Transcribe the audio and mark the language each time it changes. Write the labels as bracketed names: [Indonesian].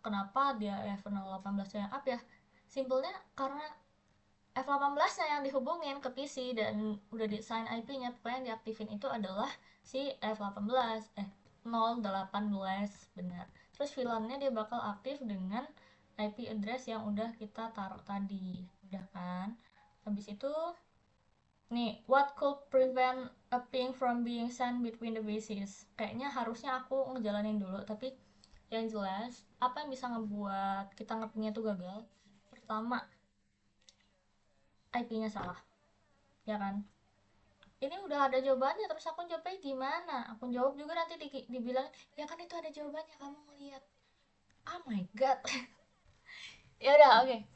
[Indonesian] Kenapa dia F018-nya up ya? Simpelnya karena F18-nya yang dihubungin ke PC dan udah desain IP-nya, pokoknya yang diaktifin itu adalah si F18, 018 benar. Terus VLAN-nya dia bakal aktif dengan IP address yang udah kita taruh tadi. Udah kan? Habis itu nih, [English] what could prevent a ping from being sent between the bases? [Indonesian] Kayaknya harusnya aku ngejalanin dulu, tapi yang jelas, apa yang bisa ngebuat kita ngepingnya tuh gagal? Pertama, IP-nya salah, ya kan? Ini udah ada jawabannya, terus aku jawabnya gimana? Aku jawab juga nanti dibilang, ya kan itu ada jawabannya, kamu ngeliat. [English] Oh my god. [Indonesian] Ya udah, oke. Okay.